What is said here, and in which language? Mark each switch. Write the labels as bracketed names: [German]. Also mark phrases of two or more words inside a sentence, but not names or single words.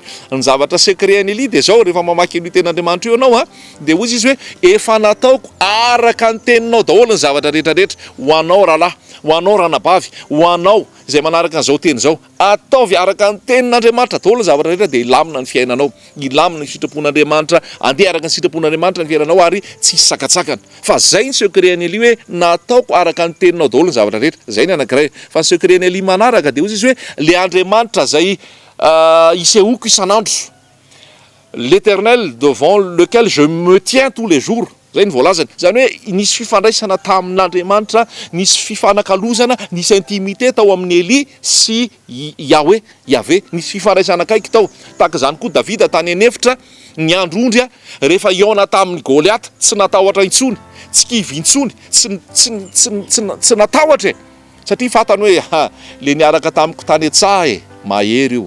[Malagasy] Ny zavatra secret ny Elia dia zao, rehefa mamaky ny ten'Andriamanitra io ianao dia hozy izy hoe efa nataoko araka ny teninao daholo ny zavatra rehetrarehetra ho anao rahalahy, ho anao ranabavy, ho anao izay manaraka an'izao teny izao, ataovy araka ny tenin'Andriamanitra daholo ny zavatra rehetra dia ilamina ny fiainanao, ilamina ny sitrapon'Andriamanitra, andeha araka ny sitrapon'Andriamanitra ny fiainanao ary tsy hisy sakatsakana. Fa zay ny secret-ny Elia hoe nataoko araka ny teninao daholo ny zavatra rehetra. Zay ny anankiray. Fa ny secret-ny Elia manaraka dia hozy izy hoe le Andriamanitra zay isehoko isan'andro, [French] l'Éternel devant lequel je me tiens tous les jours. [Malagasy] Zay ny voalazany. Zany hoe nisy fifandraisana tamin'Andriamanitra, nisy fifanakalozana, nisy intimité tao amin'ny Elia sy Yahweh, nisy fifandraisana kaiky tao. Tahaka zany koa Davida tany anefitra ny andro ondry rehefa iona tamin'ny Goliath, tsy natahotra intsony, tsy kivy intsony, tsy natahotra, satria fatany hoe le niaraka tamiko tany an-tsaha mahery io.